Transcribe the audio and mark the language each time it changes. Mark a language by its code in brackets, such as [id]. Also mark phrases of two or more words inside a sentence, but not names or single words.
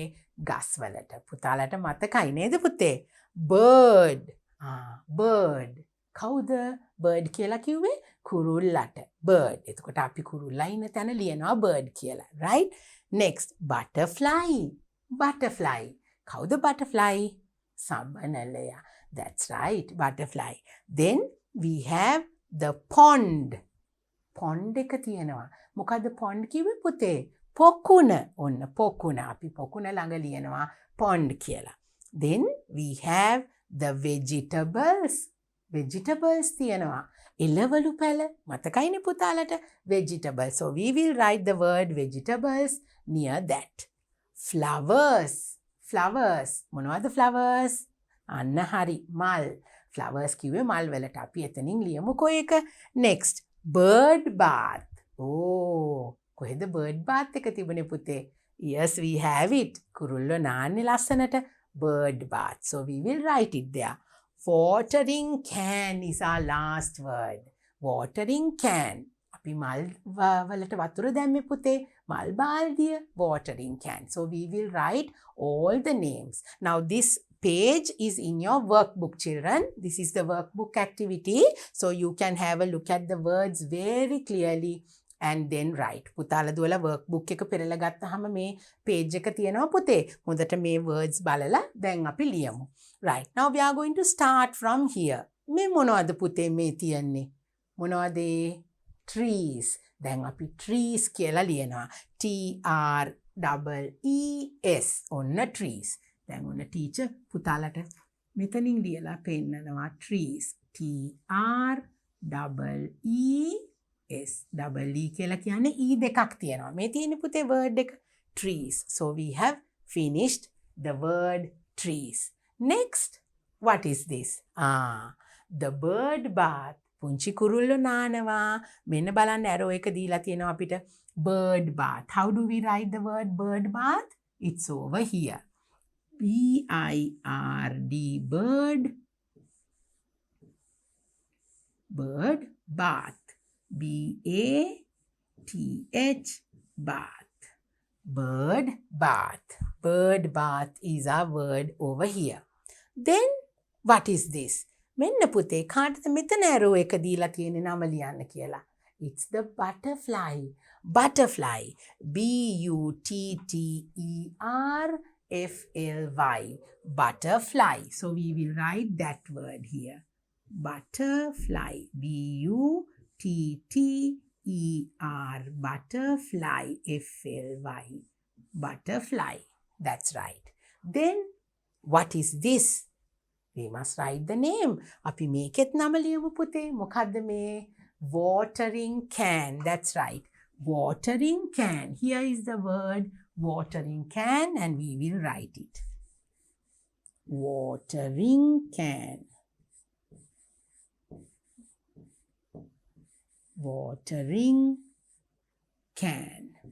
[si] ගස් වලට. පුතාලට මතකයි නේද පුතේ? [en] Bird. Bird. [si] කවුද bird කියලා කිව්වේ? කුරුල්ලට. Bird. එතකොට අපි කුරුල්ලා ඉන්න තැන ලියනවා bird කියලා. [en] Right? Next, butterfly. Butterfly. [si] කවුද butterfly? සබනලයා. [en] That's right, butterfly. Then we have the pond. [si] Pond එක තියෙනවා. මොකද්ද pond කිව්වේ පුතේ? පොකුණ. ඔන්න පොකුණ. අපි පොකුණ ළඟ ලියනවා pond කියලා. [en] Then we have the vegetables. [si] Vegetables තියෙනවා. එළවලු පැල මතකයිනේ පුතාලට vegetables. [en] So we will write the word vegetables near that. Flowers. Flowers. [si] මොනවද flowers? අන්න හරි මල්. flowers කිව්වේ මල් වලට. අපි එතනින් ලියමුකෝ ඒක. [en] Next, bird bath. [si] කොහෙද [en] bird bath [si] එක තිබුණේ පුතේ? [en] Yes, we have it. [si] කුරුල්ලෝ නාන්නේ ලස්සනට [en] bird bath. So we will write it there. Watering can is our last word. Watering can. [si] අපි මල් වලට වතුර දැම්මේ පුතේ. මල් බාල්දිය. [en] Watering can. So we will write all the names. Now this page is in your workbook, children. This is the workbook activity. So you can have a look at the words very clearly and then write. [si] පුතාලා දුවලා workbook එක පෙරලා ගත්තාම මේ page එක තියෙනවා පුතේ. හොඳට මේ words බලලා දැන් අපි ලියමු. [en] Right. Now we are going to start from here. [si] මේ මොනවද පුතේ මේ තියන්නේ? මොනවද? Trees. දැන් අපි trees කියලා ලියනවා. [en] TREES. ඔන්න trees. [si] දැන් ඔන්න teacher පුතාලට මෙතනින් ලියලා පෙන්නනවා trees. [en] TREES. double E [si] කියලා කියන්නේ E දෙකක් තියෙනවා. මේ තියෙන පුතේ word එක trees. [en] So we have finished the word trees. Next, what is this? The bird bath. [si] පුංචි කුරුල්ලෝ නානවා. මෙන්න බලන්න arrow එක දීලා තියෙනවා අපිට. [en] Bird bath. How do we write the word bird bath? It's over here. BIRD. Bird. Bird bath. BATH. Bath. Bird bath. Bird bath is our word over here. Then what is this? [si] මෙන්න පුතේ කාටද මෙතන arrow එක දීලා තියෙන්නේ නම ලියන්න කියලා. [en] It's the butterfly. Butterfly. BUTTERFLY. Butterfly. So we will write that word here. Butterfly. BUTTER. Butterfly. FLY. Butterfly. That's right. Then what is this? We must write the name. [si] අපි මේකෙත් නම ලියමු පුතේ. මොකද්ද මේ? [en] Watering can. That's right. watering can. Here is the word watering can and we will write it. Watering can. Watering can.